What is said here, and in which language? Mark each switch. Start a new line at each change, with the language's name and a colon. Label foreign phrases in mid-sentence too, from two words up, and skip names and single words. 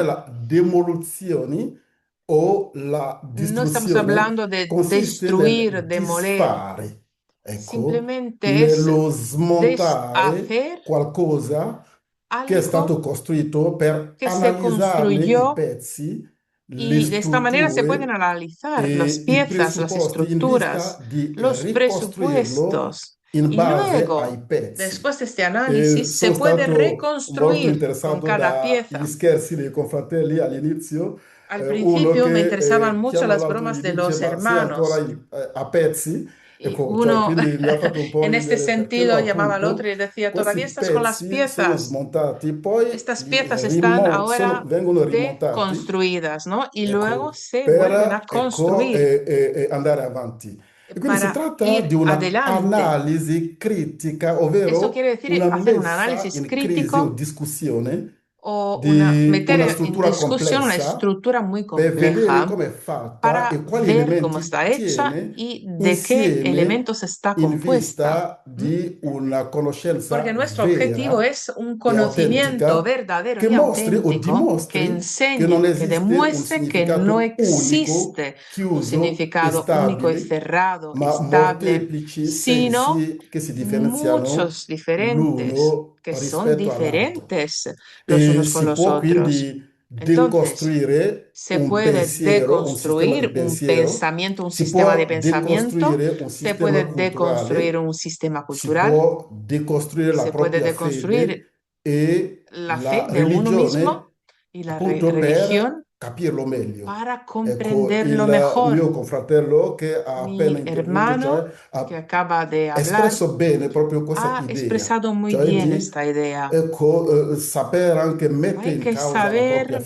Spanish: escribió,
Italian: la demolizione o la
Spanish: no estamos
Italian: distruzione,
Spanish: hablando de
Italian: consiste nel
Spanish: destruir, demoler,
Italian: disfare, ecco,
Spanish: simplemente es
Italian: nello smontare
Spanish: deshacer
Italian: qualcosa che è stato
Spanish: algo
Italian: costruito per
Spanish: que se
Italian: analizzarne i
Spanish: construyó.
Italian: pezzi, le
Spanish: Y de esta manera se pueden
Italian: strutture
Spanish: analizar las
Italian: e i
Spanish: piezas, las
Italian: presupposti in
Spanish: estructuras,
Italian: vista di
Spanish: los
Italian: ricostruirlo
Spanish: presupuestos.
Italian: in
Spanish: Y
Italian: base ai
Spanish: luego,
Italian: pezzi.
Spanish: después de este análisis, se
Italian: Sono
Spanish: puede
Italian: stato molto
Spanish: reconstruir con
Italian: interessato
Spanish: cada
Italian: dagli
Spanish: pieza.
Italian: scherzi dei confratelli all'inizio.
Spanish: Al
Italian: Uno
Spanish: principio me interesaban
Italian: che
Spanish: mucho
Italian: chiama
Spanish: las
Italian: l'altro e
Spanish: bromas
Italian: gli
Spanish: de
Italian: dice:
Spanish: los
Italian: Ma sei ancora
Spanish: hermanos.
Italian: a pezzi?
Spanish: Y
Italian: Ecco, cioè,
Spanish: uno
Italian: quindi mi ha fatto un po'
Spanish: en este
Italian: ridere perché no,
Spanish: sentido llamaba al
Italian: appunto,
Spanish: otro y decía,
Italian: questi
Spanish: ¿todavía estás con las
Italian: pezzi sono
Spanish: piezas?
Italian: smontati, poi
Spanish: Estas piezas están ahora
Italian: vengono rimontati
Spanish: deconstruidas, ¿no? Y luego
Italian: ecco,
Spanish: se vuelven a
Italian: per ecco,
Spanish: construir
Italian: andare avanti. E quindi si
Spanish: para
Italian: tratta di
Spanish: ir
Italian: una
Spanish: adelante.
Italian: analisi critica,
Spanish: Esto
Italian: ovvero
Spanish: quiere decir
Italian: una
Spanish: hacer un
Italian: messa
Spanish: análisis
Italian: in crisi o
Spanish: crítico,
Italian: discussione
Spanish: o
Italian: di una
Spanish: meter in
Italian: struttura discussione una complessa struttura muy per vedere
Spanish: compleja
Italian: come è fatta
Spanish: para
Italian: e quali
Spanish: ver cómo
Italian: elementi
Spanish: está hecha
Italian: tiene
Spanish: y de qué
Italian: insieme
Spanish: elementos está
Italian: in
Spanish: compuesta.
Italian: vista di una
Spanish: Porque
Italian: conoscenza
Spanish: nuestro objetivo
Italian: vera
Spanish: es un
Italian: e
Spanish: conocimiento
Italian: autentica
Spanish: verdadero
Italian: che
Spanish: y
Italian: mostri o
Spanish: auténtico, que
Italian: dimostri che non
Spanish: enseñe, que
Italian: esiste un
Spanish: demuestre que no
Italian: significato unico,
Spanish: existe un
Italian: chiuso e
Spanish: significado único y
Italian: stabile,
Spanish: cerrado y
Italian: ma
Spanish: estable,
Italian: molteplici
Spanish: sino
Italian: sensi che si differenziano
Spanish: muchos diferentes,
Italian: l'uno
Spanish: que son
Italian: rispetto all'altro.
Spanish: diferentes los
Italian: E
Spanish: unos con
Italian: si
Spanish: los
Italian: può
Spanish: otros.
Italian: quindi
Spanish: Entonces,
Italian: decostruire
Spanish: se
Italian: un
Spanish: puede
Italian: pensiero, un sistema di
Spanish: deconstruir un
Italian: pensiero,
Spanish: pensamiento, un
Italian: si
Spanish: sistema de
Italian: può
Spanish: pensamiento,
Italian: decostruire un
Spanish: se
Italian: sistema
Spanish: puede deconstruir
Italian: culturale,
Spanish: un sistema
Italian: si
Spanish: cultural,
Italian: può decostruire la
Spanish: se puede
Italian: propria
Spanish: deconstruir
Italian: fede e
Spanish: la
Italian: la
Spanish: fe de uno mismo
Italian: religione,
Spanish: y la
Italian: appunto per
Spanish: religión
Italian: capirlo meglio.
Spanish: para
Italian: Ecco,
Spanish: comprenderlo
Italian: il
Spanish: mejor.
Italian: mio confratello che ha appena
Spanish: Mi
Italian: intervenuto, cioè
Spanish: hermano que
Italian: ha
Spanish: acaba de hablar
Italian: espresso bene proprio questa
Spanish: ha
Italian: idea,
Spanish: expresado muy
Italian: cioè
Spanish: bien
Italian: di
Spanish: esta idea.
Italian: ecco, saper anche mettere
Spanish: Hay
Italian: in
Spanish: que
Italian: causa la propria